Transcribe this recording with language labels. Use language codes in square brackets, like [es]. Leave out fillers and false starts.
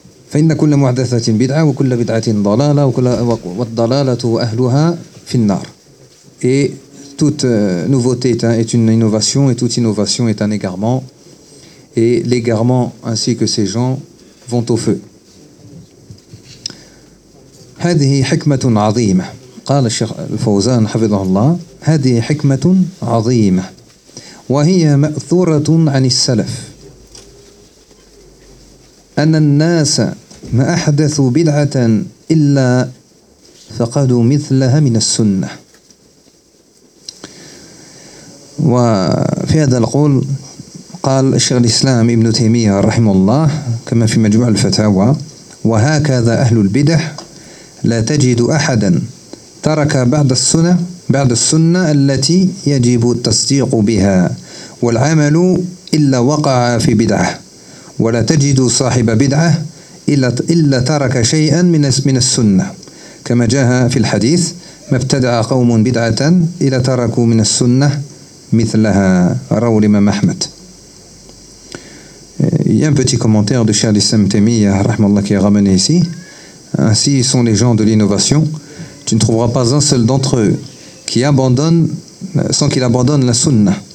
[ar] فإن كل محدثة بدعة وكل بدعة ضلالة وكل والضلالة أهلها في النار. [fr] Et toute nouveauté est une innovation et toute innovation est un égarement et l'égarement ainsi que ces gens vont au feu. [ar] هذه حكمة عظيمة. قال الشيخ الفوزان حفظه الله: هذه حكمة عظيمة وهي مأثورة عن السلف. أن الناس ما أحدثوا بدعة إلا فقدوا مثلها من السنة. وفي هذا القول قال الشيخ الإسلام ابن تيمية رحمه الله كما في مجموع الفتاوى: وهكذا أهل البدع لا تجد أحدا ترك بعد السنة التي يجب التصديق بها والعمل إلا وقع في بدعة، ولا تجد صاحب بدعة إلا ترك شيئا من السنة، كما جاء في الحديث: ما ابتدع قوم بدعة إلا تركوا من السنة مثلها. رواه الإمام أحمد. [fr] Il y a un petit commentaire de Cheikh Al-Islam Taymiyyah rahmallah qui est ramené ici. Ainsi sont les gens de l'innovation. Tu ne trouveras pas un seul d'entre eux qui abandonne sans qu'il abandonne la sunna.